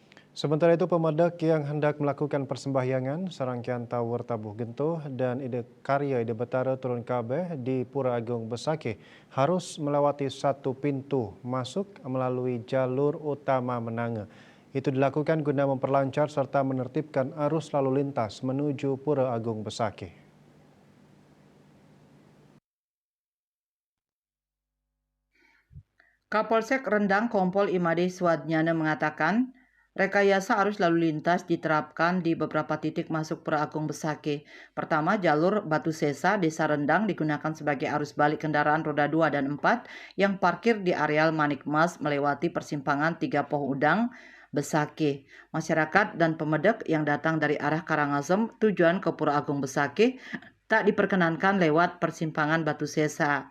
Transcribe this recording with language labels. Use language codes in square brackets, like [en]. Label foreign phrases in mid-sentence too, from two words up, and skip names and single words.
[id] Sementara itu, pemedak yang hendak melakukan persembahyangan serangkaian tower tabuh gentuh dan ide karya ide Betara turun kabeh di Pura Agung Besakih harus melewati satu pintu masuk melalui jalur utama Menange. Itu dilakukan guna memperlancar serta menertibkan arus lalu lintas menuju Pura Agung Besakih. Kapolsek Rendang Kompol Imade Swadnyana mengatakan, rekayasa arus lalu lintas diterapkan di beberapa titik masuk Pura Agung Besakih. Pertama, jalur Batu Sesa, Desa Rendang digunakan sebagai arus balik kendaraan roda 2 dan 4 yang parkir di areal Manikmas melewati persimpangan 3 Poh Udang, Besakih. Masyarakat dan pemedek yang datang dari arah Karangasem tujuan ke Pura Agung Besakih tak diperkenankan lewat persimpangan Batu Sesa.